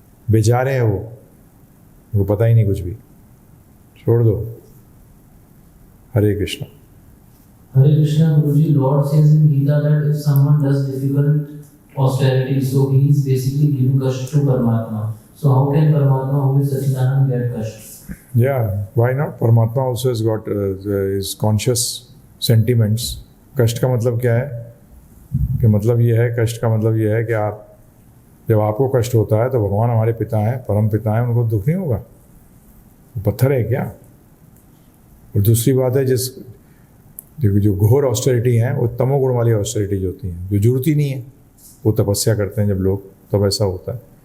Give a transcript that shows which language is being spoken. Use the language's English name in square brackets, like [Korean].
[Hindi] बेचारे हैं वो, उनको पता ही नहीं कुछ भी, छोड़ दो। हरे Krishna. [English] Hare Krishna, Guruji, Lord says in Gita that if someone does difficult austerity, so he is basically giving kashta to Paramatma. So how can Paramatma, who is Sachidanand, get kashta? Yeah, why not? Paramatma also has got his conscious sentiments. [Hindi] कष्ट का मतलब क्या है? कि मतलब ये है, कष्ट का मतलब ये है कि आप जब आपको कष्ट होता है तो भगवान हमारे पिता हैं, परम पिता हैं, उनको दुख नहीं होगा? वो पत्थर है क्या? और दूसरी बात है, जो घोर ऑस्टेरिटी है वो तमोगुण वाली ऑस्टेरिटी जो होती हैं, जो जरूरत ही नहीं है, वो तपस्या करते हैं जब लोग, तब ऐसा होता है।